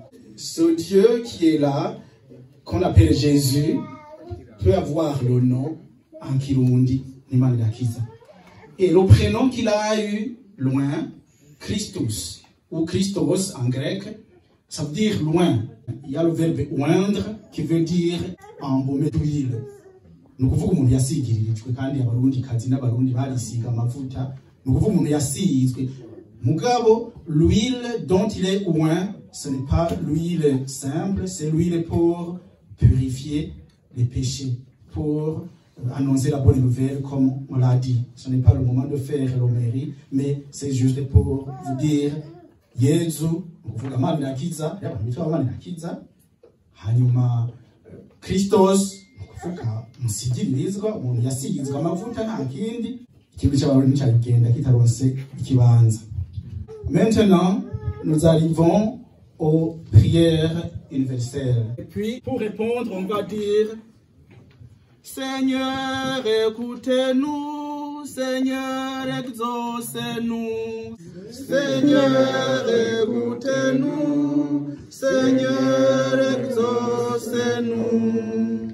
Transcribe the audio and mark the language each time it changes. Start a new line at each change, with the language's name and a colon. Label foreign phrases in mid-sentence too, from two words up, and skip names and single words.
French: Ce Dieu qui est là, qu'on appelle Jésus, peut avoir le nom en Kirundi, ni Malirakiza. Et le prénom qu'il a eu loin, Christus, ou Christos en grec, ça veut dire loin. Il y a le verbe oindre qui veut dire embaumer d'huile.
Rundi: Ni ukuvuga umuntu yasigirijwe kandi abarundi kazi n'abarundi barisiga amavuta. Ni ukuvuga umuntu yasizwe. Mugabo,
French: l'huile dont il est oint, ce n'est pas l'huile simple, c'est l'huile pour purifier les péchés, pour annoncer la bonne nouvelle comme on l'a dit. Ce n'est pas le moment de faire l'homélie, mais c'est juste pour vous dire Yezu,
Rundi: ukuvuga Manirakiza, yaba mitwa Manirakiza, hanyuma Christos, ukuvuga musigirizwa, umuntu yasigizwa amavuta nta kindi, ikintu cy'abarundi cyagenda kitaronse ikibanza.
French: Maintenant, nous arrivons aux prières universelles. Et puis, pour répondre, on va dire Seigneur, écoutez-nous, Seigneur, exaucez-nous. Seigneur, écoutez-nous, Seigneur, exaucez-nous.